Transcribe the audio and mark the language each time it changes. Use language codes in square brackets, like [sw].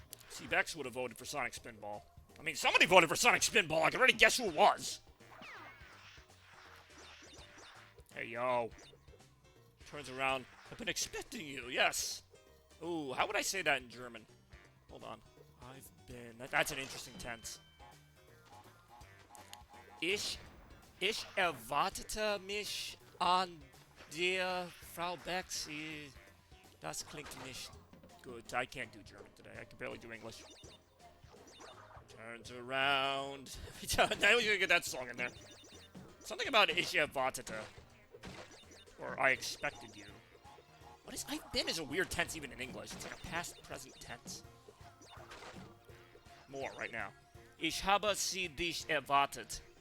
[en] See, Bex would have voted for Sonic Spinball. I mean, somebody voted for Sonic Spinball. I can already guess who it was. Hey, yo. Turns around. I've been expecting you, yes. Ooh, how would I say that in German? Hold on. I've been... That's an interesting tense. [de] Ich erwartete mich an der Frau Bex. Das klingt nicht [en] good. I can't do German today. I can barely do English. Turns around. Now you're gonna get that song in there. Something about [de] Ich erwartete. [en] Or I expected you. What is I've been is a weird tense even in English. It's like a past present tense. More right now. [de] Ich habe sie dich erwartet.